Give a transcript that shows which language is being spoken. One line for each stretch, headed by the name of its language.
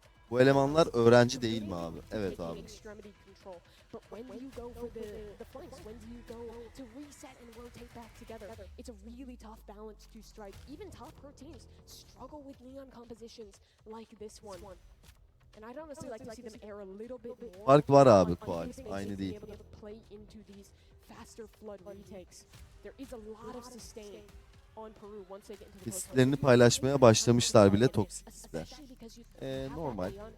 Turkish: Bu elemanlar öğrenci değil mi abi? Evet abi.
English: But when do you go for the flanks? When do you go to reset and rotate back together? It's a really tough balance to strike. Even top pro teams struggle with neon compositions like this one. And I'd honestly like to see them air a little bit more.
Turkish: Fark var abi Kual. Aynı değil.
English: Play into these faster flood retakes. There is a lot of sustain on Peru once they get into the
Turkish: Kesitlerini paylaşmaya başlamışlar bile toksikler. Normal.